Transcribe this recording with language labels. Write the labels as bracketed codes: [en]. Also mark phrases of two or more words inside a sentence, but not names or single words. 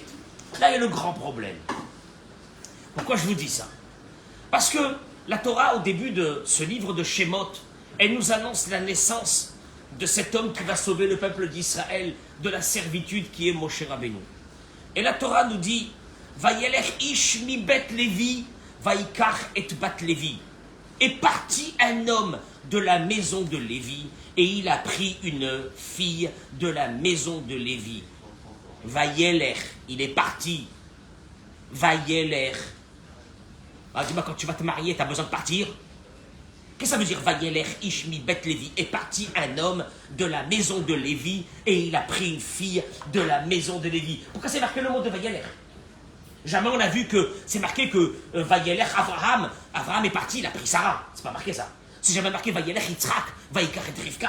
[fr] Là est le grand problème. Pourquoi je vous dis ça? Parce que la Torah, au début de ce livre de Shemot, elle nous annonce la naissance de cet homme qui va sauver le peuple d'Israël de la servitude qui est Moshe Rabbeinu. Et la Torah nous dit [he] וילך איש מבית לוי, ויקח את בת לוי. [fr] Est parti un homme de la maison de Lévi, et il a pris une fille de la maison de Lévi. Vayelech, il est parti. Vayelech. Ah, dis-moi, quand tu vas te marier, tu as besoin de partir? Qu'est-ce que ça veut dire [he] וילך איש מבית לוי? [fr] Est parti un homme de la maison de Lévi, et il a pris une fille de la maison de Lévi. Pourquoi c'est marqué le mot de Vayelech? Jamais on a vu que c'est marqué que Vayelech Abraham est parti, il a pris Sarah. C'est pas marqué ça. C'est jamais marqué [he] וילך יצחק, ויקח את רבקה.